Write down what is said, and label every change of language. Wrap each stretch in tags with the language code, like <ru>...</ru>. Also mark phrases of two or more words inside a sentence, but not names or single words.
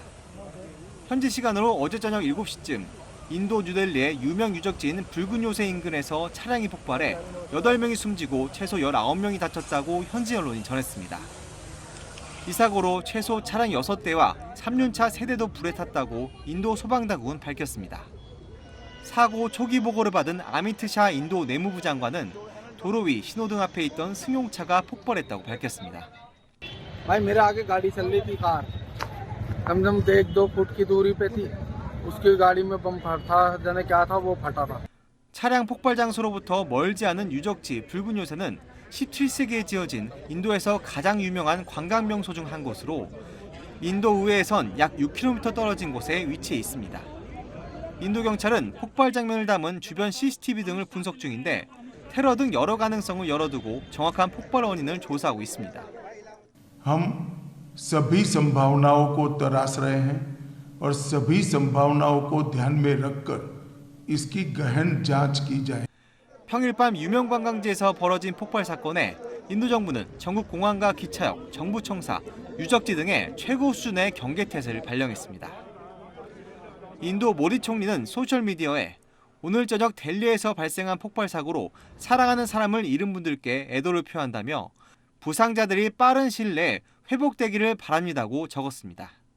<ko>현지 시간으로 어제 저녁 7시쯤 인도 뉴델리의 유명 유적지인 붉은 요새 인근에서 차량이 폭발해 8명이 숨지고 최소 19명이 다쳤다고 현지 언론이 전했습니다. 이 사고로 최소 차량 6대와 3륜차 3대도 불에 탔다고 인도 소방당국은 밝혔습니다. 사고 초기 보고를 받은 아미트 샤 인도 내무부 장관은 도로 위 신호등 앞에 있던 승용차가 폭발했다고 밝혔습니다.</ko> <hi>भाई मेरे आगे गाड़ी चल रही थी कार कम से कम 1-2 फुट की दूरी पे थी उसकी गाड़ी में बम फटा जाने क्या था वो फटा था.</hi> <ko>차량 폭발 장소로부터 멀지 않은 유적지 붉은 요새는 17세기에 지어진 인도에서 가장 유명한 관광 명소 중 한 곳으로 인도 의회에선 약 6km 떨어진 곳에 위치해 있습니다. 인도 경찰은 폭발 장면을 담은 주변 CCTV 등을 분석 중인데 테러 등 여러 가능성을 열어두고 정확한 폭발 원인을 조사하고 있습니다.</ko> <hi>हम सभी संभावनाओं को तराश रहे हैं और सभी संभावनाओं को ध्यान में रखकर इसकी गहन जांच की जाए.</hi> <ko>평일 밤 유명 관광지에서 벌어진 폭발 사건에 인도 정부는 전국 공항과 기차역, 정부 청사, 유적지 등의 최고 수준의 경계태세를 발령했습니다. 인도 모디 총리는 소셜미디어에 오늘 저녁 델리에서 발생한 폭발 사고로 사랑하는 사람을 잃은 분들께 애도를 표한다며 부상자들이 빠른 시일 내에 회복되기를 바랍니다고 적었습니다.</ko>